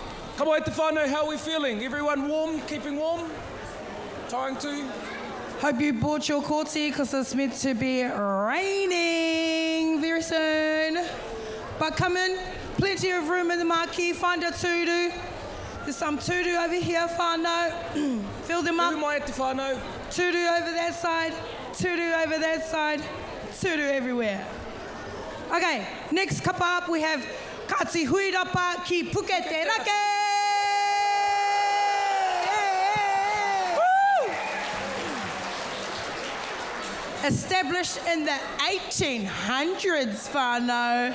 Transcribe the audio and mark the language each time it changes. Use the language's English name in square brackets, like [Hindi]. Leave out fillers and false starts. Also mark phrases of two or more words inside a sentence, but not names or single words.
[English] Come on, [Māori] te whānau, [English] how are we feeling? Everyone warm, keeping warm? Trying to? Hope you bought your kōti because it's meant to be raining very soon. But come in, plenty of room in the marquee, find a tūru. There's some tūru over here, whānau. Fill them up. [Māori] Mai te whānau. [English] Tūru over that side, tūru over that side, tūru everywhere. Okay, next kapa up we have Kāti Huirapa ki Puke Te Rake. Established in the 1800s, whānau.